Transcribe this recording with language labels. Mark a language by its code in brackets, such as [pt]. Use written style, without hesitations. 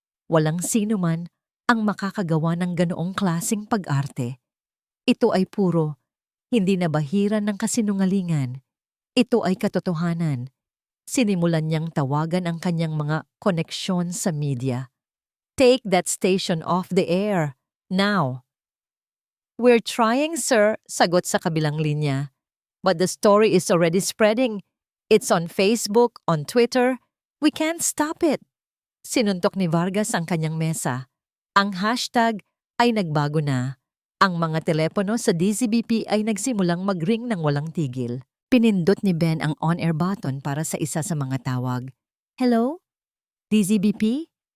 [tl] Walang sino man ang makakagawa ng ganoong klaseng pag-arte. Ito ay puro, hindi na bahiran ng kasinungalingan. Ito ay katotohanan. Sinimulan niyang tawagan ang kanyang mga koneksyon sa media. [en] Take that station off the air, now. We're trying, sir, [tl] sagot sa kabilang linya. [en] But the story is already spreading. It's on Facebook, on Twitter. We can't stop it. [tl] Sinuntok ni Vargas ang kanyang mesa. Ang hashtag ay nagbago na. Ang mga telepono sa DZBP ay nagsimulang mag-ring ng walang tigil. Pinindot ni Ben ang on-air button para sa isa sa mga tawag. Hello? DZBP?